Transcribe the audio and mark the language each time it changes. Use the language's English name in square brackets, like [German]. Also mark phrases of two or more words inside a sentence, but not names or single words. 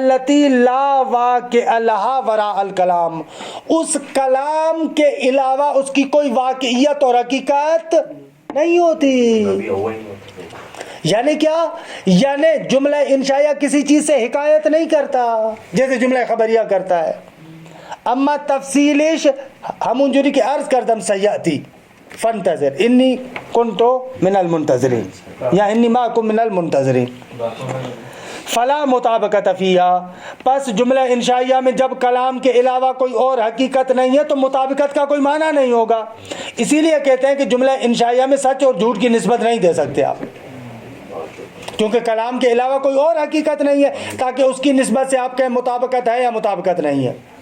[Arabic] التی لا واقع لہا وراء الکلام, [Urdu] اس کلام کے علاوہ اس کی کوئی واقعیت اور حقیقت نہیں ہوتی. یعنی کیا؟ یعنی جملہ انشائیہ کسی چیز سے حکایت نہیں کرتا جیسے جملہ خبریہ کرتا ہے. [Persian] اما تفصیلش ہم جوری کی عرض کردم [Arabic] سیاتی فانتظر انی کنتو من المنتظرین یا انی معکم من المنتظرین. فلا مطابقت فیہا, [Urdu] پس جملہ انشائیہ میں جب کلام کے علاوہ کوئی اور حقیقت نہیں ہے تو مطابقت کا کوئی معنی نہیں ہوگا. اسی لیے کہتے ہیں کہ جملہ انشائیہ میں سچ اور جھوٹ کی نسبت نہیں دے سکتے آپ, کیونکہ کلام کے علاوہ کوئی اور حقیقت نہیں ہے تاکہ اس کی نسبت سے آپ کہیں مطابقت ہے یا مطابقت نہیں ہے.